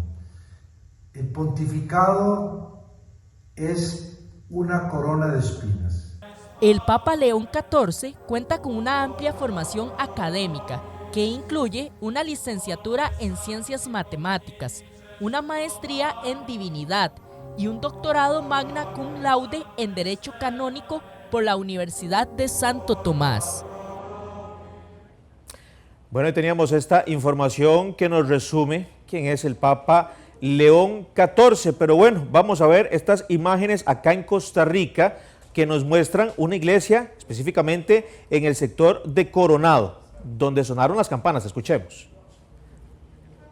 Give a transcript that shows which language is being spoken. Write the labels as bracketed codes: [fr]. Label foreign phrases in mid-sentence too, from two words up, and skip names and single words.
[es] El pontificado es una corona de espinas. El Papa León XIV cuenta con una amplia formación académica que incluye una licenciatura en Ciencias Matemáticas, una maestría en Divinidad y un doctorado [la] magna cum laude [es] en Derecho Canónico por la Universidad de Santo Tomás. Bueno, y teníamos esta información que nos resume quién es el Papa León XIV, pero bueno, vamos a ver estas imágenes acá en Costa Rica que nos muestran una iglesia específicamente en el sector de Coronado, donde sonaron las campanas.